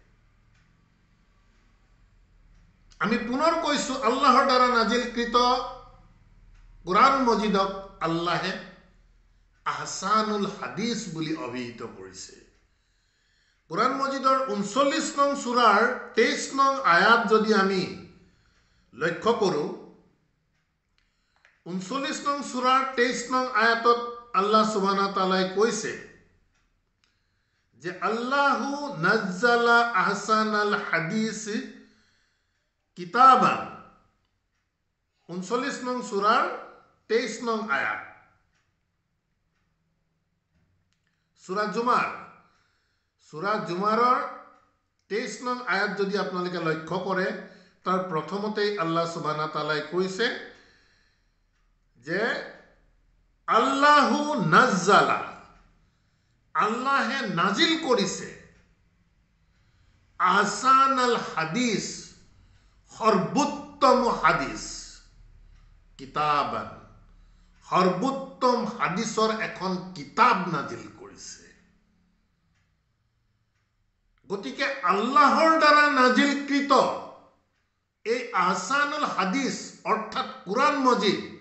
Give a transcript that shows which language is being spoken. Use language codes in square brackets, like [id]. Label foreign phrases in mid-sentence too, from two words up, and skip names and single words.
[as] আমি পুনৰ কৈছো আল্লাহৰ দ্বাৰা নাজিলকৃত কোৰাণ মজিদক আল্লাহে [ar] أحسن الحديث [as] বুলি অভিহিত কৰিছে কোৰাণ মজিদৰ 39 নং সূৰাৰ 23 নং আয়াত যদি আমি লক্ষ্য কৰো 39 নং সূৰাৰ 23 নং আয়াতত [ar] الله سبحانه وتعالى [as] কৈছে যে [ar] الله نزل أحسن الحديث كتابا [as] 39 নং সূৰাৰ 23 নং আয়াত সূরা জুমাৰৰ 23 নং আয়াত যদি আপোনালোকে লক্ষ্য কৰে তাৰ প্ৰথমতেই [ar] الله سبحانه وتعالى [as] কৈছে যে [ar] الله نزل [as] আল্লাহে নাজিল কৰিছে [ar] أحسن الحديث [as] সৰ্বোত্তম হাদিস কিতাবান সৰ্বোত্তম হাদিসৰ এখন কিতাব নাজিল কৰিছে গতিকে আল্লাহৰ দ্বাৰা নাজিলকৃত এই [ar] أحسن الحديث [as] অৰ্থাৎ কোৰাণ মজিদ